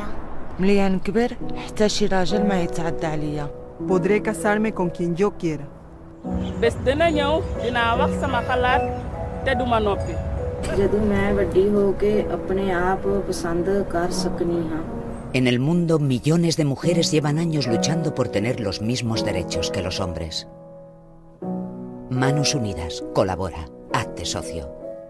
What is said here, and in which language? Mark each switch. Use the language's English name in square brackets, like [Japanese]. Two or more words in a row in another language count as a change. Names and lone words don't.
[Arabic] ملي نكبر حتى شي راجل ما يتعدى عليا. [Spanish] Podré casarme con quien yo quiera. [Wolof] bés dina ñëw dinaa wax sama xalaat te duma noppi. [Punjabi] ਜਦੋਂ ਮੈਂ ਵੱਡੀ ਹੋ ਕੇ ਆਪਣੇ ਆਪ ਪਸੰਦ ਕਰ ਸਕਣੀ ਹਾਂ. [Spanish] En el mundo, millones de mujeres llevan años luchando por tener los mismos derechos que los hombres. Manos Unidas, colabora, hazte socio.